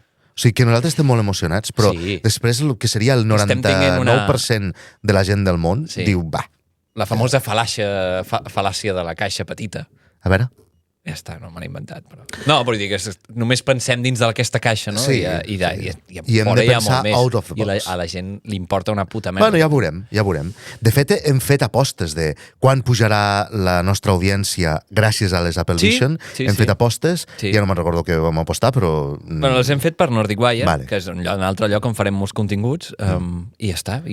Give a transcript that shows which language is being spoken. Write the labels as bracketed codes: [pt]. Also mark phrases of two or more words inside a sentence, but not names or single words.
[ca] O sigui, que nosaltres estem molt emocionats, però després el que seria el 99% de la gent del món diu, va. La famosa fal·làcia de la caixa petita. A veure... Ja està, no me l'he inventat. Però... No, però dir que només pensem dins d'aquesta caixa, no? Sí. I hem de pensar [en] out of the box. [ca] I a la gent li importa una puta merda. Bueno, ja veurem. De fet, hem fet apostes de quan pujarà la nostra audiència gràcies a les Apple Vision. Hem fet apostes, ja no me'n recordo què vam apostar, però... Bueno, les hem fet per Nordic Wire, que és un altre lloc on farem molts continguts, i ja està.